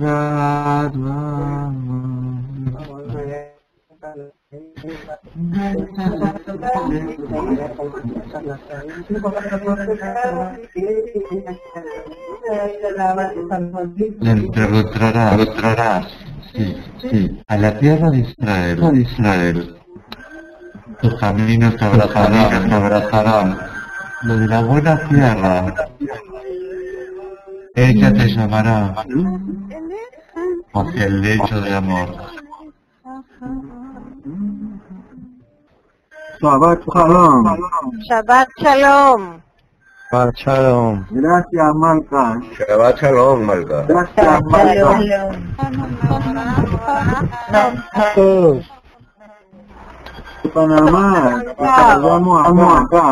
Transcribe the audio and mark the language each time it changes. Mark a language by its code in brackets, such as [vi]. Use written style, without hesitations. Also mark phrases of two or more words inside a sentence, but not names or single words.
[es] Le encontrarás, sí, a la tierra de Israel. Tus caminos te abrazarán. Lo de la buena tierra, ella te llamará hacia el lecho de amor. [he] שבת שלום. שבת שלום. שבת שלום. Gracias, Malca. שבת שלום, Malca. [es] Gracias, Malca. Todos. Panamá, te saludamos acá.